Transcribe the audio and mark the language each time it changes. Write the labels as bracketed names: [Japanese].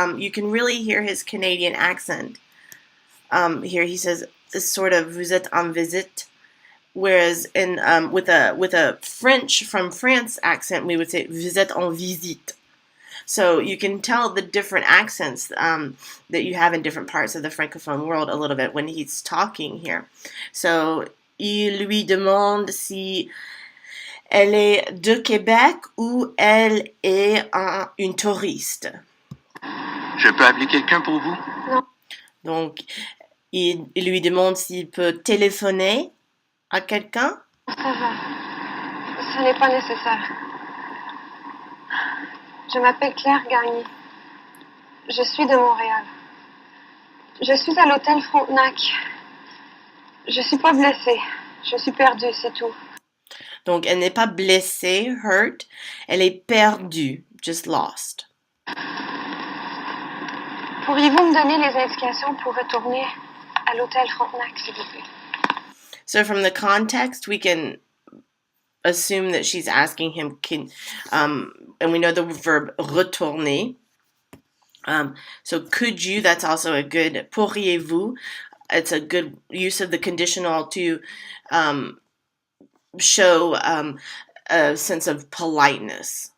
[English] You can really hear his Canadian accent. Here he says, sort of, [French] "Vous êtes en visite," [English] whereas in with a French from France accent, we would say, "Vous êtes en visite." So you can tell the different accents that you have in different parts of the francophone world a little bit when he's talking here. [French] So il lui demande si elle est de Québec ou elle est une touriste. Je peux appeler quelqu'un pour vous? Donc, il lui demande s'il peut téléphoner à quelqu'un. Ça va. Ce n'est pas nécessaire. Je m'appelle Claire Gagné. Je suis de Montréal. Je suis à l'hôtel Frontenac. Je suis pas blessée. Je suis perdue, c'est tout. Donc, elle n'est pas blessée, hurt. Elle est perdue, [English] just lost. [French] Pourriez-vous me donner les indications pour retourner à l'hôtel Frontenac, s'il vous plaît? [English] So from the context, we can assume that she's asking him, and we know the verb retourner. So could you, that's also a good, pourriez-vous, it's a good use of the conditional to show a sense of politeness.